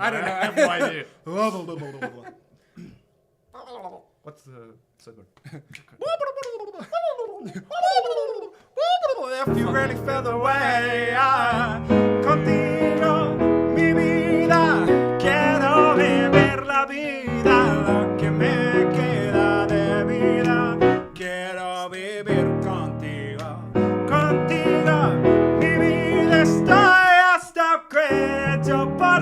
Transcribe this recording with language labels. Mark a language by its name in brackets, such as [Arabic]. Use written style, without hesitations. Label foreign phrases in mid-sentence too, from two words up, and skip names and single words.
[English] I don't know. I have no idea. What's the second? If you really feel the way I [Spanish] contigo mi vida, quiero vivir la vida, lo que me queda de vida, quiero vivir contigo, contigo, mi vida estoy hasta que yo